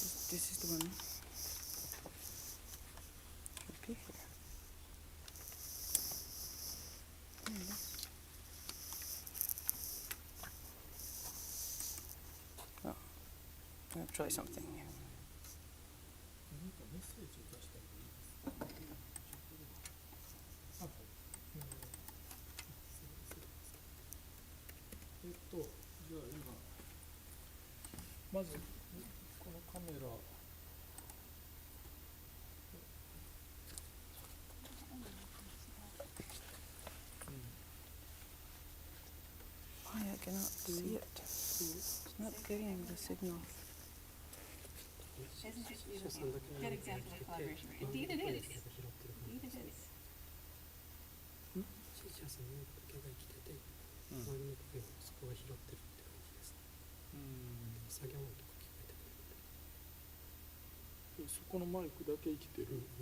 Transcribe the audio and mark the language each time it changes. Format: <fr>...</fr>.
<en>This is the one. Should be here. Oh, I'm gonna try something here.</en> <ja>なんかメッセージを出したらいいですか？あ、はい。じゃあ今、まずこのカメラ、</ja> <en>Why I cannot see it? It's not getting the signal. Isn't it beautiful? Good example of collaboration. Indeed it is. Indeed it is.</en> <ja>シーチャーさんの時計が生きてて、周りの声をそこが拾ってるって感じです。作業音とか聞こえてくるので。そこのマイクだけ生きてる。</ja>